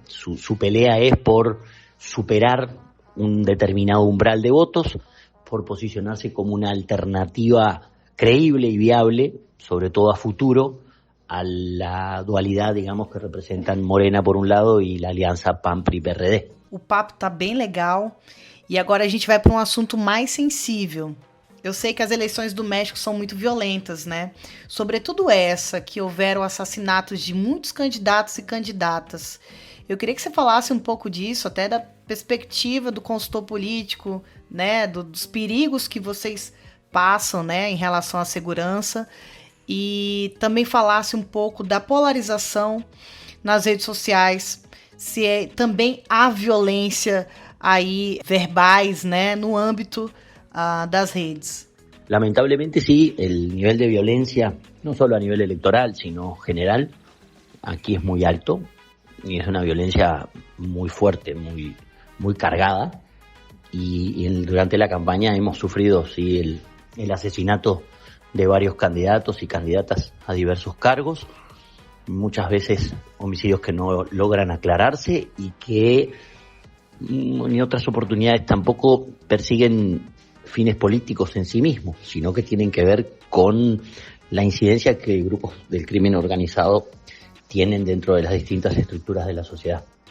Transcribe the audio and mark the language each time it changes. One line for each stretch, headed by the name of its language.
Spanish: Su pelea es por superar un determinado umbral de votos, por posicionarse como una alternativa creíble y viable, sobre todo a futuro, a la dualidad, digamos, que representan Morena por un lado y la alianza PAN-PRI-PRD.
Portuguese: O papo tá bem legal e agora a gente vai para um assunto mais sensível. Eu sei que as eleições do México são muito violentas, né? Sobretudo essa, que houveram assassinatos de muitos candidatos e candidatas. Eu queria que você falasse um pouco disso, até da perspectiva do consultor político, né? Dos perigos que vocês passam, né? Em relação à segurança. E também falasse um pouco da polarização nas redes sociais, se também há violência aí verbais, né, no ámbito das redes.
Spanish: Lamentablemente sí, el nivel de violencia, no solo a nivel electoral, sino general, aquí es muy alto y es una violencia muy fuerte, muy cargada. Y durante la campaña hemos sufrido sí el asesinato de varios candidatos y candidatas a diversos cargos, muchas veces homicidios que no logran aclararse y que en otras oportunidades tampoco persiguen fines políticos en sí mismos, sino que tienen que ver con la incidencia que grupos del crimen organizado tienen dentro de las distintas estructuras de la sociedad.